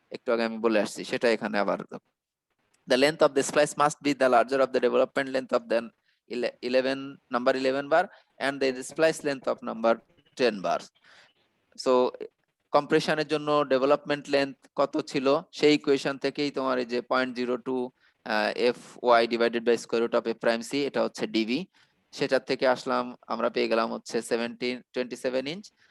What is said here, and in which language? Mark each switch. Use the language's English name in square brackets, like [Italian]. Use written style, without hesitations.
[Bangla] একটু আগে আমি বলে আসছি সেটা এখানে আবার। [English] The length of the splice must be the larger of the development length of the 11 bar and the splice length of number 10 bars. [Bangla] So কম্প্রেশনের জন্য ডেভেলপমেন্ট লেন্থ কত ছিল, সেই ইকুয়েশন থেকেই তোমার এই যে 0.02 FY divided by square root of F prime C, এটা হচ্ছে ডিভি, সেটার থেকে আসলাম আমরা পেয়ে গেলাম হচ্ছে 27 ইঞ্চ।